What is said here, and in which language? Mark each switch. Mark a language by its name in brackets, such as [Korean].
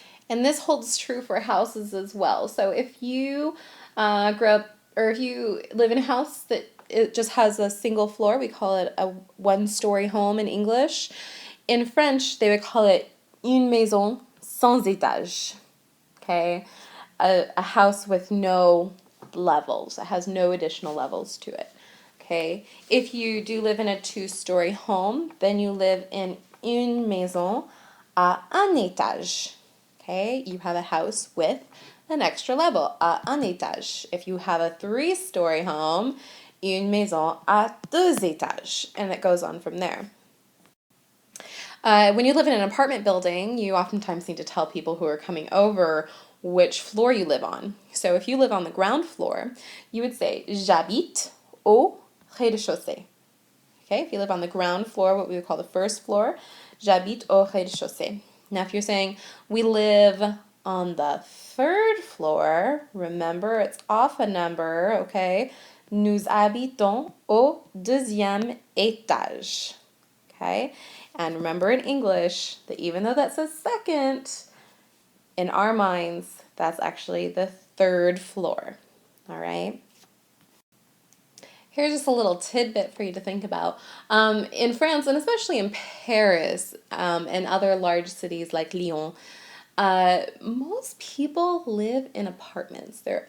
[English] And this holds true for houses as well. So if you grow up, or if you live in a house that it just has a single floor, we call it a one-story home in English. In French, they would call it [French] une maison sans étage. [English] Okay, a house with no levels. It has no additional levels to it. Okay, if you do live in a two-story home, then you live in [French] une maison à un étage. [English] Okay, you have a house with an extra level, [French] à un étage. [English] If you have a three-story home, [French] une maison à deux étages, [English] and it goes on from there. When you live in an apartment building, you oftentimes need to tell people who are coming over which floor you live on. So if you live on the ground floor, you would say, [French] j'habite au rez-de-chaussée. [English] Okay, if you live on the ground floor, what we would call the first floor, [French] j'habite au rez-de-chaussée. [English] Now, if you're saying, we live on the third floor, remember, it's off a number, okay? [French] Nous habitons au deuxième étage. [English] Okay? And remember in English that even though that says second, in our minds, that's actually the third floor. All right? Here's just a little tidbit for you to think about. In France, and especially in Paris and other large cities like Lyon, most people live in apartments.